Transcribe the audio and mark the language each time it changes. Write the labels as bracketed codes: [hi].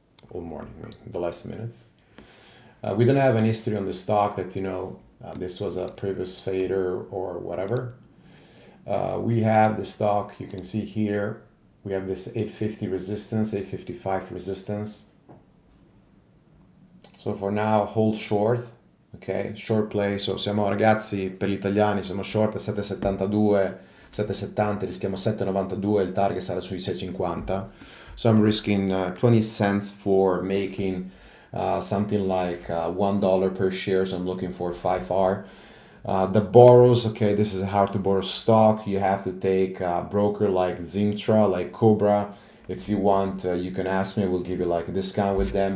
[en] All morning, I mean, the last minutes. We don't have an history on the stock that, you know, this was a previous fader or whatever. We have the stock, you can see here, we have this 850 resistance, 855 resistance. So for now, hold short, ok? Short play, so [it] siamo ragazzi, per gli italiani, siamo short a 7,72, 7,70, rischiamo 7,92, il target sarà sui 6,50. [en] So I'm risking 20 cents for making something like $1 per share, so I'm looking for 5R. The borrows, okay, this is hard to borrow stock. You have to take a broker like Zintra, like Cobra. If you want, you can ask me, we'll give you like a discount with them.